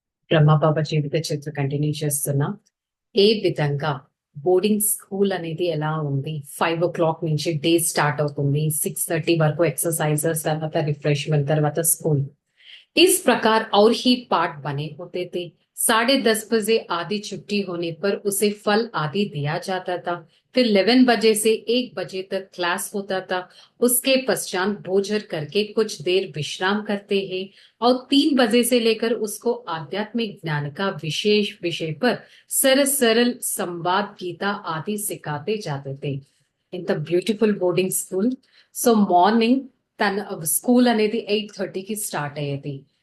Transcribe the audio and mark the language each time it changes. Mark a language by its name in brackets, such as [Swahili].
[Telugu] బ్రహ్మబాబా జీవిత చరిత్ర కంటిన్యూ చేస్తున్నా. ఏ విధంగా బోర్డింగ్ స్కూల్ అనేది ఎలా ఉంది? 5 o'clock నుంచి డే స్టార్ట్ అవుతుంది. 6:30 వరకు ఎక్సర్సైజెస్, తర్వాత రిఫ్రెష్మెంట్, తర్వాత స్కూల్. [Hindi] इस प्रकार और ही पाठ बने होते थे। 10:30 बजे आधी छुट्टी होने पर उसे फल आदि दिया जाता था। फिर 11 बजे से 1 बजे तक क्लास होता था। उसके पश्चात भोजन करके कुछ देर विश्राम करते हैं और 3 बजे से लेकर उसको आध्यात्मिक ज्ञान का विशेष विषय पर सरल सरल संवाद गीता आदि सिखाते जाते थे। [Telugu] ఇంత beautiful boarding school. So morning తన స్కూల్ అనేది 8:30కి స్టార్ట్ అయ్యేది.